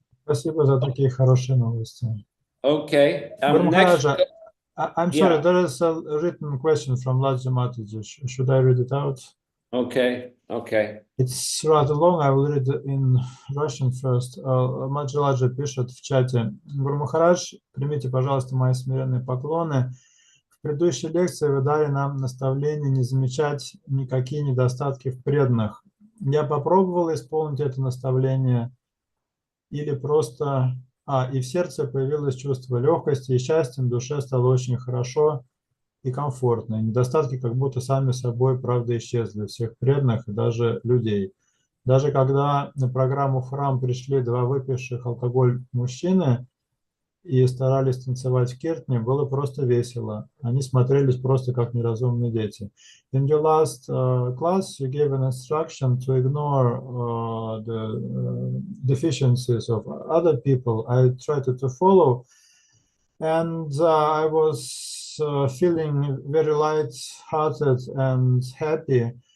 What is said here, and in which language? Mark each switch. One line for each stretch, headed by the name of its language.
Russian: Спасибо за такие хорошие новости.
English: Okay. Guru Next. Maharaja, I'm sorry, there is a written question from Ladja Mataji. Should I read it out? Okay. It's rather long. I will read it in Russian first.
Russian: Маджи пишет в чате. Гуру Махарадж, примите, пожалуйста, мои смиренные поклоны. В предыдущей лекции вы дали нам наставление не замечать никакие недостатки в преданных. Я попробовал исполнить это наставление или просто... и в сердце появилось чувство легкости и счастья, в душе стало очень хорошо и комфортно. И недостатки как будто сами собой, правда, исчезли, всех преданных и даже людей. Даже когда на программу в храм пришли 2 выпивших алкоголь мужчины и старались танцевать в киртне, было просто весело. Они смотрелись просто как неразумные дети.
English: In your last class, you gave an instruction to ignore the deficiencies of other people. I tried to follow, and I was feeling very light-hearted and happy.